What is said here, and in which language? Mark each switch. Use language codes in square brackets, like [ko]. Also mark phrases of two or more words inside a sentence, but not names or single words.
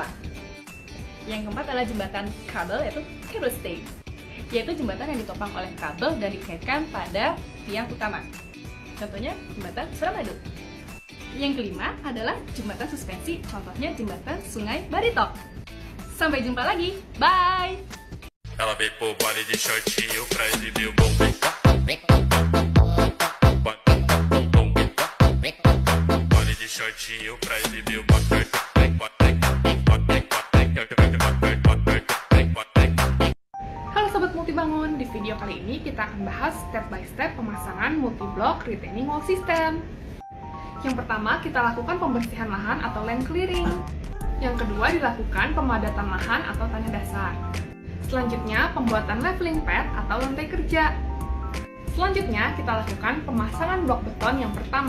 [id] Yang keempat adalah jembatan kabel yaitu [en] cable stay, [id] yaitu jembatan yang ditopang oleh kabel dan dikaitkan pada tiang utama. Contohnya jembatan Suramadu. Yang kelima adalah jembatan suspensi, contohnya jembatan Sungai Barito. Sampai jumpa lagi, bye! [pt] Ela veio pro baile de shortinho pra exibir o bom baile de shortinho pra exibir o [id] Halo Sobat Multibangun, di video kali ini kita akan bahas [en] step by step [id] pemasangan [en] multi-block retaining wall system. [id] Yang pertama, kita lakukan pembersihan lahan atau [en] land clearing. [id] Yang kedua, dilakukan pemadatan lahan atau tanah dasar. Selanjutnya, pembuatan [en] leveling pad [id] atau lantai kerja. Selanjutnya, kita lakukan pemasangan blok beton yang pertama.